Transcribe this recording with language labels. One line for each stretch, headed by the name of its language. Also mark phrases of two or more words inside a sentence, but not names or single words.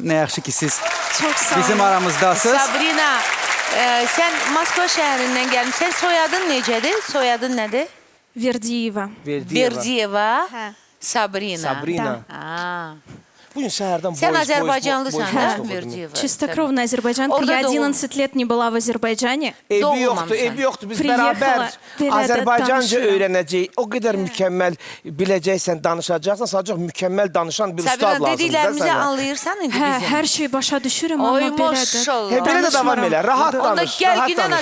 Azerbaijani: Nə yaxşı ki siz bizim aramızdasınız. Sabrina, sen Moskva şəhərindən gəlmişsən. Soyadın necədir? Soyadın nədir? Verdiyeva. Verdiyeva. Sabrina. Sabrina. Bugün səhərdən Sen Azərbaycanlısan, hə? Verdiyeva.
Russian: Чистокровная азербайджанка.
Azerbaijani: Orada
Russian: Я
Azerbaijani: doğum.
Russian: 11 лет не была в Азербайджане.
Azerbaijani: Evi yoxdur, evi yoxdur. Biz bərabər Azərbaycanca öyrənəcəyik. O qədər mükəmməl biləcəksən, danışacaqsan. Sadəcə mükəmməl danışan bir ustad Sabrina, lazımdır. dediklərimizi anlayırsan indi Hə, bizim. hər şey başa düşürəm, Oy amma belədir. maşallah. Belə də davam elə, rahat Onda danış, gəl rahat günən